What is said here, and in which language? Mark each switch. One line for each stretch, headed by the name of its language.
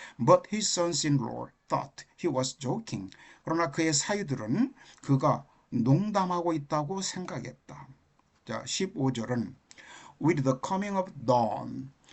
English: But his sons-in-law thought he was joking.
Korean: 그러나 그의 사위들은 그가 농담하고 있다고 생각했다. 자, 15절은
English: with the coming of dawn.